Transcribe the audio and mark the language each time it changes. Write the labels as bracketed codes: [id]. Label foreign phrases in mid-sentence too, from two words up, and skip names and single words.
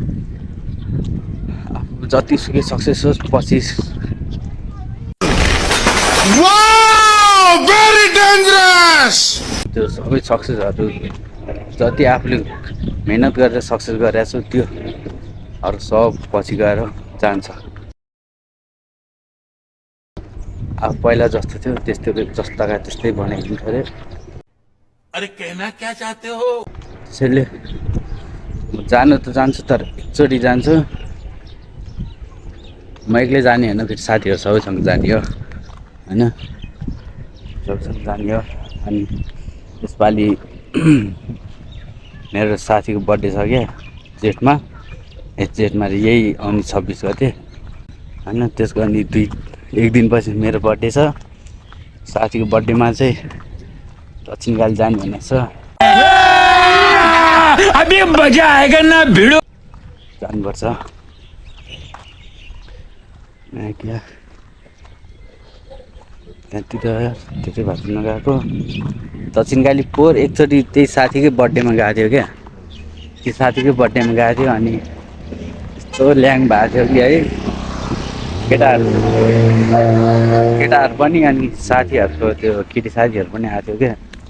[ne] आफ्नो जतिसुकै सक्सेस होस् पछि त्यो सबै सक्सेसहरू जति आफूले मेहनत गरेर सक्सेस गरेको छु त्यो अरू सब पछि गएर जान्छ। अब पहिला जस्तो थियो जस्ताका त्यस्तै बनाइदिनु पऱ्यो। [hi] अरे कहना क्या चाहते हो? [ne] त्यसैले म जानु त जान्छु तर एकचोटि जान्छु। म एक्लै जाने होइन, फेरि साथीहरू सबैसँग जाने हो होइन, सबैसँग जाने हो। अनि यसपालि मेरो साथीको बर्थडे छ क्या जेठमा यही आउने 26 गते होइन। त्यसको अनि एक दिनपछि मेरो बर्थडे छ। साथीको बर्थडेमा चाहिँ दक्षिण काली जाने भनेको छ। [hi] अभी मजा आएगा ना भिडो [ne] जानुपर्छ। क्या त्यहाँतिर धेरै भएको नगएको। दक्षिण काली पोहोर एकचोटि त्यही साथीकै बर्थडेमा गएको थियो क्या। त्यो साथीकै बर्थडेमा गएको थियो अनि यस्तो ल्याङ भएको थियो कि है केटाहरू पनि अनि साथीहरूको त्यो केटी साथीहरू पनि आएको थियो क्या।